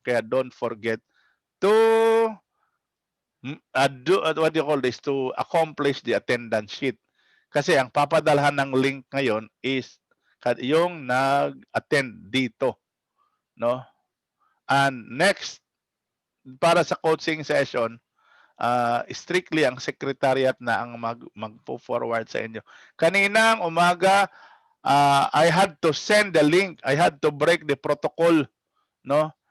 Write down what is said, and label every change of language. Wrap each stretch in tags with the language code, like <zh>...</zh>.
<en>Kaya don't forget to what do you call this, to accomplish the attendance sheet.</en> <tl>Kasi ang papadalhan ng link ngayon is yung nag-attend dito, no? And next, para sa coaching session, strictly ang secretariat na ang magpo-forward sa inyo.</tl> <en>Kaninang umaga, I had to send the link. I had to break the protocol, no?</en>